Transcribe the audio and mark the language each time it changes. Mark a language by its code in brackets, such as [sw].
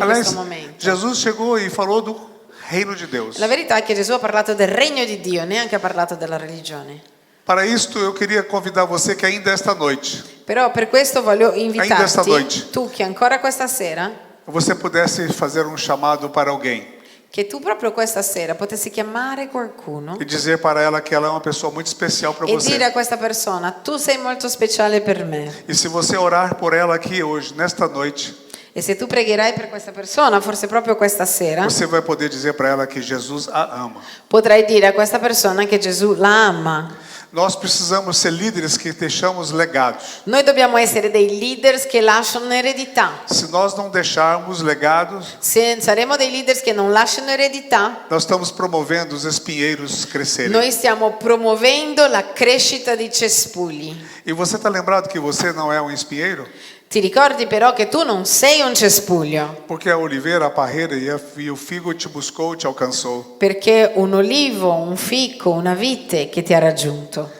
[pt] Aliás, [it] questo momento. [pt] Jesus chegou e falou do reino de Deus. [it] La verità è che Gesù ha parlato del regno di Dio, neanche ha parlato della religione. [pt] Para isto, eu queria convidar você que ainda esta noite, [it] Però per questo voglio [pt] Ainda esta [it] invitarti, [pt] noite. [it] tu che ancora questa sera, [pt] você pudesse fazer um chamado para alguém [it] che tu proprio questa sera potessi chiamare qualcuno [pt] e dizer para ela que ela é uma pessoa muito especial para [it] e dire [pt] você. [it] a questa persona: tu sei molto speciale per me. [pt] E se você orar por ela aqui hoje, nesta noite, [it] E se tu pregherai per questa persona, forse proprio questa sera, [pt] você vai poder dizer para ela que Jesus a ama. [it] potrai dire a questa persona che Gesù la ama. [pt] Nós precisamos ser líderes que deixamos legados. [it] Noi dobbiamo essere dei leaders che lasciano eredità. [pt] Se nós não deixarmos legados, [it] Se saremo dei leaders che non lasciano eredità, [pt] nós estamos promovendo os espinheiros crescerem. [it] noi stiamo promuovendo la crescita di cespugli. [pt] E você está lembrado que você não é um espinheiro? [it] Ti ricordi però che tu non sei un cespuglio, [pt] Porque a oliveira, a parreira e o figo te buscou, te alcançou. [it] perché un olivo, un fico, una vite che ti ha raggiunto.